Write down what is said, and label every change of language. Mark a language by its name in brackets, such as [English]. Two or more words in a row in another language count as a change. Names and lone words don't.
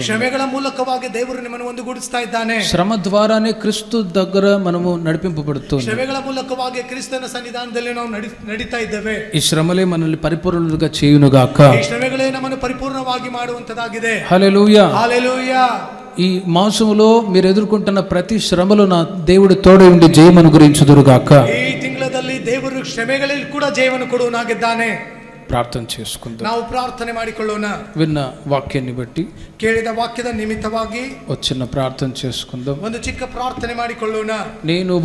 [Kannada] ಶ್ರಮೆಗಳ ಮೂಲಕವಾಗಿ ದೇವರು ನಿಮ್ಮನ್ನು ಒಂದುಗೂಡಿಸ್ತಾ ಇದ್ದಾನೆ. [Telugu] శ్రమ ద్వారానే క్రీస్తు దగ్గర మనము నడిపింపబడుతుంది. [Kannada] ಶ್ರಮೆಗಳ ಮೂಲಕವಾಗಿ ಕ್ರಿಸ್ತನ ಸನ್ನಿಧಾನದಲ್ಲಿ ನಾವು ನಡೀತಾ ಇದ್ದೇವೆ. [Telugu] ఈ శ్రమలే మనల్ని పరిపూర్ణులుగా చేయునుగాక. [Kannada] ಈ ಶ್ರಮೆಗಳೇ ನಮ್ಮನ್ನು ಪರಿಪೂರ್ಣವಾಗಿ ಮಾಡುವಂತದಾಗಿದೆ. [Telugu] హల్లెలూయా. హల్లెలూయా. ఈ మాసములో మీరు ఎదుర్కొంటున్న ప్రతి శ్రమలో నా దేవుడు తోడై ఉండి జయమును గురించుదురుగాక. [Kannada] ಈ ತಿಂಗಳಲ್ಲಿ ದೇವರು ಶ್ರಮೆಗಳಲ್ಲಿ ಕೂಡ ಜಯವನ್ನು ಕೊಡುವನಾಗಿದ್ದಾನೆ. [Telugu] ప్రార్థన చేసుకుందాం. [Kannada] ನಾವು ಪ್ರಾರ್ಥನೆ ಮಾಡಿಕೊಳ್ಳೋಣ. [Telugu] విన్న వాక్యాన్ని బట్టి, [Kannada] ಕೇಳಿದ ವಾಕ್ಯದ ನಿಮಿತ್ತವಾಗಿ [Telugu] చిన్న ప్రార్థన చేసుకుందాం. [Kannada] ಒಂದು ಚಿಕ್ಕ ಪ್ರಾರ್ಥನೆ ಮಾಡಿಕೊಳ್ಳೋಣ. [Telugu] నేను